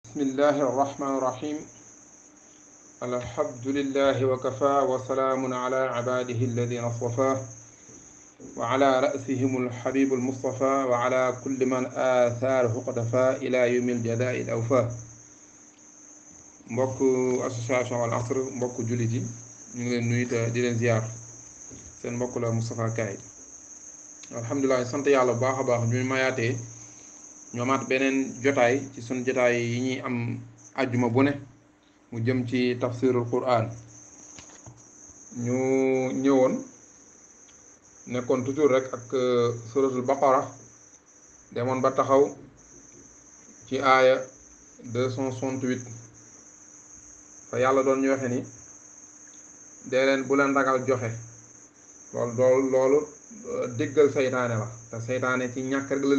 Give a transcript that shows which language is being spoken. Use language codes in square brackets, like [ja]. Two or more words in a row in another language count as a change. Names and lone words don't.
[ar] بسم الله الرحمن الرحيم الحمد لله وكفى وسلام على عباده الذين اصطفى وعلى رأسهم الحبيب المصطفى وعلى كل من آثاره قتفى إلى يوم الجزاء الأوفى [wo] mbokk association Al Asr mbokk jullit yi ñu ngi leen nuyu te di leen ziar seen mbokk la Moustapha Kaye alhamdulilah sant yàlla bu baax a baax ñu mayaatee ñoomaat beneen jotaay ci sun jotaay yi ñuy am àjjuma bu ne mu jëm ci [ar] تفسير القرآن [wo] ñu ñëwoon nekkoon toujours rek ak [ar] سورة البقرة [wo] demoon ba taxaw ci aaya 268 fa yàlla doon ñu waxe ni dee leen bu leen ragal joxe loolu déggal seytaane la te seytaane ci ñàkk rek la